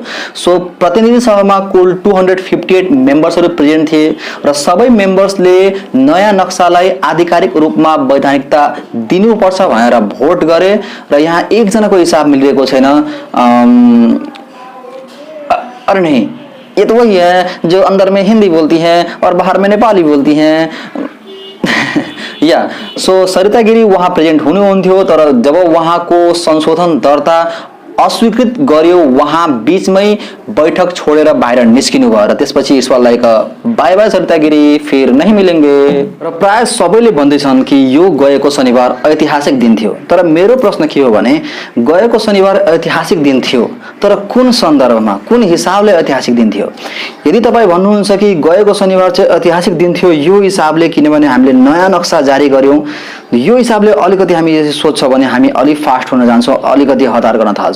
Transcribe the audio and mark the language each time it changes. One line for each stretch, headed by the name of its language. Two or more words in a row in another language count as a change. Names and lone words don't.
Nepali: सो प्रतिनिधि सभामा कुल 258 मेम्बर्सहरू प्रेजेन्ट थिए र सबै मेम्बर्सले नयाँ नक्सालाई आधिकारिक रूपमा वैधानिकता दिनुपर्छ भनेर भोट गरे र यहाँ एकजनाको हिसाब मिलिरहेको छैन।
Hindi: अरे नहीं, ये तो वही है जो अंदर में हिंदी बोलती हैं और बाहर में नेपाली बोलती हैं।
Nepali: या सो सरिता गिरी वहाँ प्रेजेन्ट हुनुहुन्थ्यो, तर जब वहाँको संशोधन दर्ता अस्वीकृत गर्यो वहाँ बीचमै बैठक छोडेर बाहिर निस्किनु भयो र त्यसपछि ईश्वरलाई
English: bye bye
Nepali: सरिता गिरी,
Hindi: फिर नहीं मिलेंगे।
Nepali: र प्राय सबैले भन्दैछन् कि यो गएको शनिबार ऐतिहासिक दिन थियो। तर मेरो प्रश्न के हो भने गएको शनिबार ऐतिहासिक दिन थियो, तर कुन सन्दर्भमा, कुन हिसाबले ऐतिहासिक दिन थियो? यदि तपाईँ भन्नुहुन्छ कि गएको शनिबार चाहिँ ऐतिहासिक दिन थियो यो हिसाबले किनभने हामीले नयाँ नक्सा जारी गर्यौं, यो हिसाबले अलिकति हामी सोध्छ भने हामी अलि फास्ट हुन जान्छौँ, अलिकति हतार गर्न थाल्छौँ।